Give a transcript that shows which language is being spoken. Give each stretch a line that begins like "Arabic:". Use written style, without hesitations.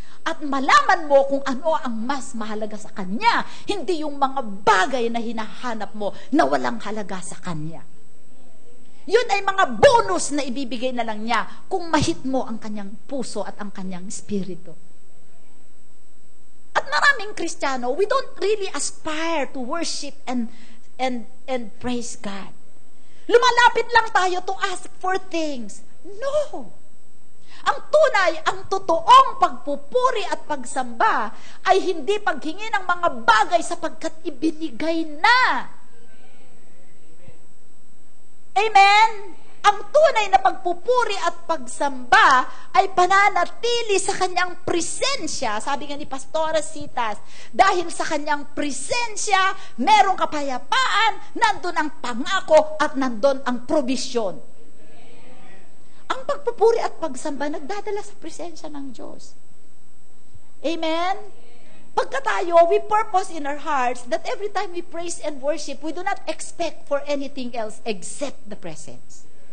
Filipino: At malaman mo kung ano ang mas mahalaga sa Kanya. Hindi yung mga bagay na hinahanap mo na walang halaga sa Kanya. Yun ay mga bonus na ibibigay na lang niya kung mahit mo ang kanyang puso at ang kanyang spirito. At maraming Kristiyano,
English: we don't really aspire to worship and praise God.
Filipino: Lumalapit lang tayo
English: to ask for things. No!
Filipino: Ang tunay, ang totoong pagpupuri at pagsamba ay hindi paghingi ng mga bagay sapagkat ibinigay na. Amen? Ang tunay na pagpupuri at pagsamba ay pananatili sa kanyang presensya. Sabi nga ni Pastora Citas, dahil sa kanyang presensya, merong kapayapaan, nandun ang pangako at nandun ang probisyon. Ang pagpupuri at pagsamba nagdadala sa presensya ng Diyos. Amen? Pagka tayo,
English: we purpose in our hearts that every time we praise and worship, we do not expect for anything else except the presence.